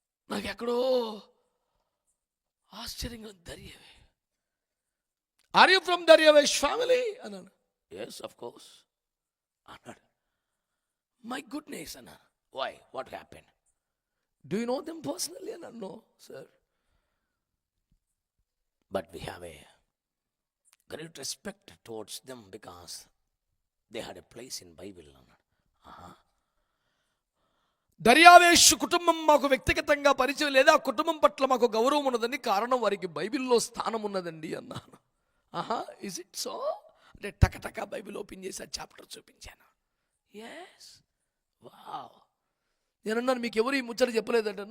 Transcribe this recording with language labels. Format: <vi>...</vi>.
<te>నాకు ఎక్కడో ఆశ్చర్యంగా, దర్యావే,</te> <en>are you from Daryavesh family</en> <te>అన్నాను.</te> <en>Yes of course అన్నాడు. My goodness అన్నాను. Why, what happen, do you know them personally అన్నాను. No sir, but we have a great respect towards them because they had a place in Bible అన్నాడు.</en> <te>దర్యావేష్ కుటుంబం మాకు వ్యక్తిగతంగా పరిచయం లేదా, కుటుంబం పట్ల మాకు గౌరవం ఉన్నదని, కారణం వారికి బైబిల్లో స్థానం ఉన్నదండి అన్నాను.</te> <en>is it so</en> <te>అంటే టకటక బైబిల్ ఓపెన్ చేసి ఆ చాప్టర్ చూపించాను. Yes, wow. నేనన్నాను, మీకు ఎవరు ఈ ముచ్చట చెప్పలేదంటే.</te>